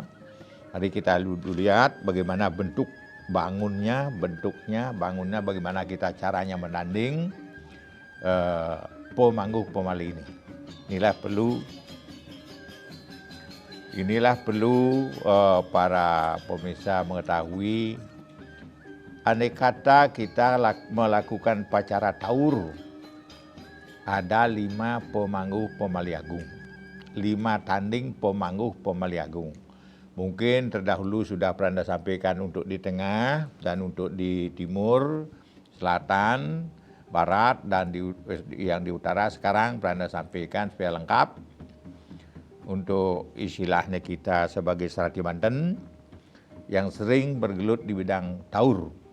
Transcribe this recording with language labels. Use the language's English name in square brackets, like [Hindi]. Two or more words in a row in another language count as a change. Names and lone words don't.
[Indonesian] Mari kita dulu lihat bagaimana bentuk bangunnya, bangunnya bagaimana kita caranya menanding pemangguh pemali ini. Inilah perlu para pemirsa mengetahui. Andai kata kita melakukan upacara taur, ada 5 pemangguh pemali agung, 5 tanding pemangguh pemali agung. Mungkin terdahulu sudah Prananda sampaikan untuk di tengah dan untuk di timur, selatan, barat, dan yang di utara. Sekarang Prananda sampaikan supaya lengkap untuk istilahnya kita sebagai Serati Banten yang sering bergelut di bidang taur.